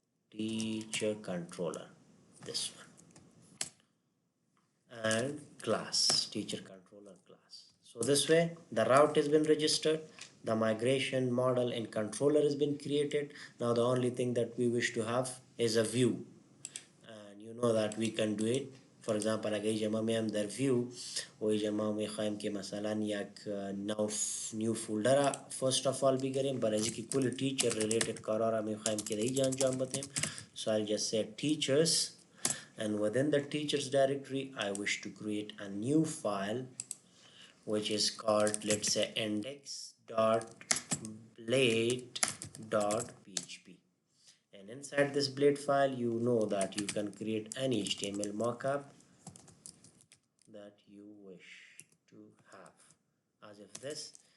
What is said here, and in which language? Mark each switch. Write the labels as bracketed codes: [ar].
[en] Teacher controller, this one, and class, teacher controller class. So this way the route has been registered, the migration model and controller has been created. Now the only thing that we wish to have is a view, and you know that we can do it. [fa] For example, اگه جمع میم در view و جمع میخوایم که مثلا یک [en] new folder first of all [fa] بگیریم برای اینکه کل [en] teacher related [fa] کارا را میخوایم که دیگه انجام بدیم. [en] So I'll just say teachers, and within the teachers directory I wish to create a new file which is called, let's say, index.blade.php, and inside this blade file, you know that you can create any HTML mockup that you wish to have, as if this.